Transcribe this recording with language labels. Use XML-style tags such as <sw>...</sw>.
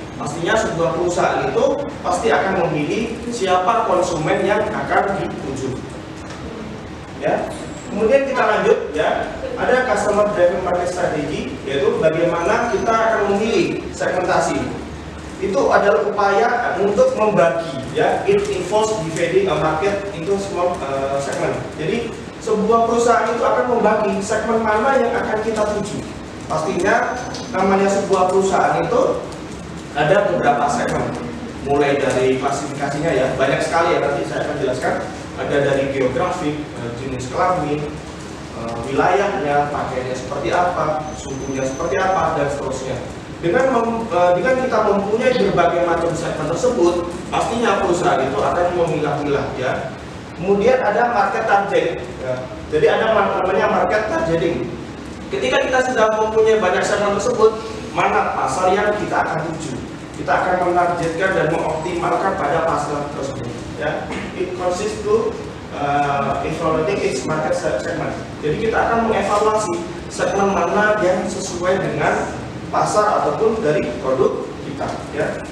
<id>Pastinya sebuah perusahaan itu pasti akan memilih siapa konsumen yang akan dituju. Ya. Kemudian kita lanjut ya. Ada customer driven market strategy, yaitu bagaimana kita akan memilih segmentasi. Itu adalah upaya untuk membagi ya.</id> <en>It involves dividing a market into small segment.</en> <id>Jadi sebuah perusahaan itu akan membagi segmen mana yang akan kita tuju. Pastinya namanya sebuah perusahaan itu ada beberapa segmen, mulai dari klasifikasinya ya, banyak sekali ya, nanti saya akan jelaskan. Ada dari geografik, jenis kelamin, wilayahnya, pakaiannya seperti apa, suhunya seperti apa, dan seterusnya. Dengan kita mempunyai berbagai macam segmen tersebut, pastinya perusahaan itu akan memilah-milah ya. Kemudian ada market target ya. Jadi ada namanya market targeting. Ketika kita sudah mempunyai banyak segmen tersebut, mana pasar yang kita akan tuju, kita akan menargetkan dan mengoptimalkan pada pasar tersebut ya.</id> <en>It consists to evaluating its market segment.</en> <id>Jadi kita akan mengevaluasi segmen mana yang sesuai dengan pasar ataupun dari produk kita ya.</id>